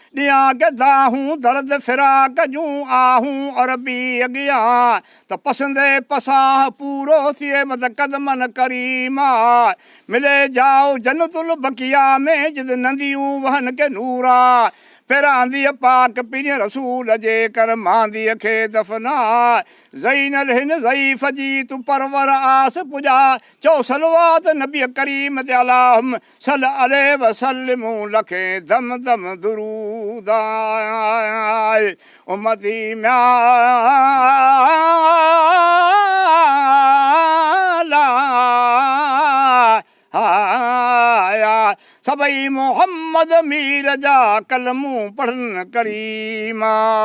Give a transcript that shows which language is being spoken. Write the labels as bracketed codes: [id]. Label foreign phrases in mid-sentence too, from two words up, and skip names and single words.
[sd] ڏيان ڪي داهون درد فراق جون آهون عربي اڳيان. ته پسند پسا پورو ٿئي مٿي قدمن ڪريم. ملي جاءُ جنت البقيع ۾ جت ننديون وهن کي نور آ. پهران پاڪ پير رسول جي ڪر مانديءَ کي دفنا. زين الهند ضعيف جي تون پرور آس پجا. چئو صلوات نبي ڪريم تي [ar] اللهم صل عليه وسلم [sd] لکين دم دم درود آهي. امتي ميان لا آيا. سڀئي محمد مير جا ڪلمون پڙهن ڪريما.